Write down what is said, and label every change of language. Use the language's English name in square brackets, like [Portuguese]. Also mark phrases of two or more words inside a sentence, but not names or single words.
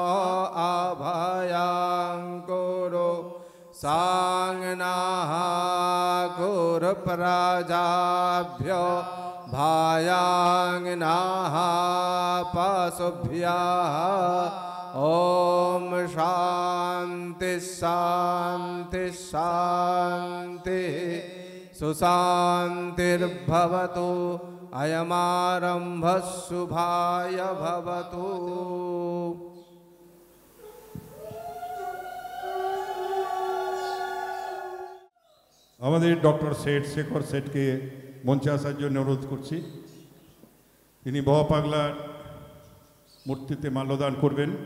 [Sanskrit] अभयं कुरु सांगनाः कुरु प्रजाभ्यो भायाङ्नाः पशुभ्यः ॐ शान्ति शान्ति शान्तिः सुशान्तिर्भवतु अयमारम्भः शुभाय भवतु। [Bangla] আমাদের ডক্টর শেঠ শেখর শেঠকে মঞ্চে আসার জন্য অনুরোধ করছি। তিনি বহপাগলার মূর্তিতে মাল্যদান করবেন।